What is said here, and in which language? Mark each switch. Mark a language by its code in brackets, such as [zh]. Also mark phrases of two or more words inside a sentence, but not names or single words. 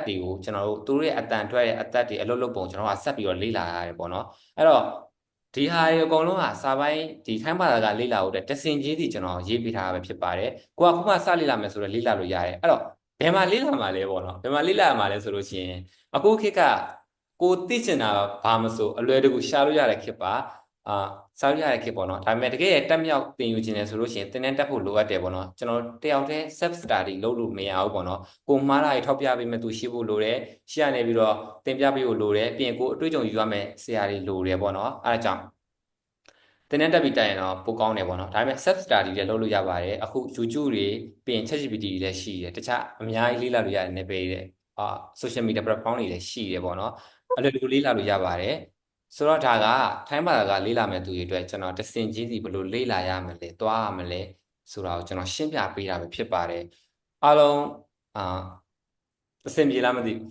[my] တွေကိုကျွန်တော်တို့သူတို့ရဲ့အတန်ထွက်ရဲ့အတတ်တွေအလုပ်လုပ်ပုံကျွန်တော်ကဆက်ပြီးတော့လေ့လာရတယ်ပေါ့နော်အဲ့တော့ဒီဟာတွေအကုန်လုံးကစာပိုင်းဒီထိုင်းဘာသာကလေ့လာဖို့တဆင်ကြီးစီကျွန်တော်ရေးပေးထားတာပဲဖြစ်ပါတယ်ကိုကခုမှစလေ့လာမယ်ဆိုတော့လေ့လာလို့ရတယ်အဲ့တော့ဘယ်မှာလေ့လာ မှာလဲပေါ့နော်ဘယ်မှာလေ့လာမှာလဲဆိုလို့ရှိရင်အခုခေတ်ကကိုသိချင်တာဘာမဆိုအလွယ်တကူရှာလို့ရတဲ့ခေတ်ပါစာရရတဲ့ခေတ်ပေါ့နော်ဒါပေမဲ့တကယ်တက်မြောက်သင်ယူခြင်းလဲဆိုလို့ရှိရင်သင်တန်းတက်ဖို့လိုအ ပ်တယ်ပေါ့နော်ကျွန်တော်တယောက်တည်း [en] self study [my] လုပ်လို့မရဘူးပေါ့နော်ကိုမှားတာတွေထောက်ပြပေးမယ်သူရှိဖို့လိုတယ်ရှိရနေပြီးတော့သင်ပြပေးဖို့လို တယ်ပြီးရင်ကိုအတွေ့အကြုံယူရမယ်ဆရာတွေလိုတယ်ပေါ့နော်အဲဒါကြောင့်သင်တန်းတက်ပြီးတိုင်ရင်တော့ပိုကောင်းတယ်ပေါ့နော်ဒါပေမဲ့ [en] self study [my] လည်းလုပ်လို့ရပါတယ်အခု YouTube တွေပြီးရင် ChatGPT တွေလည်းရှိတယ်တခြားအများကြီးလေ့လာလို့ရတဲ့ နယ်ပယ်တွေ [en] social media platform [my] တွေလည်းရှိတယ်ပေါ့နော်အဲ့လိုလေ့လာလို့ရပါတယ်ဆိုတော့ဒါကထိုင်းဘာသာကလေ့လာမယ်သူတွေအတွက်ကျွန်တော်တဆင်ချင်းစီဘယ်လိုလေ့လာရမလဲသွားရမလဲဆိုတာကိုကျွန်တော်ရှင်းပြပေးတာပဲဖြစ်ပါတယ်အားလုံးအဆင်ပြေလားမသိဘူး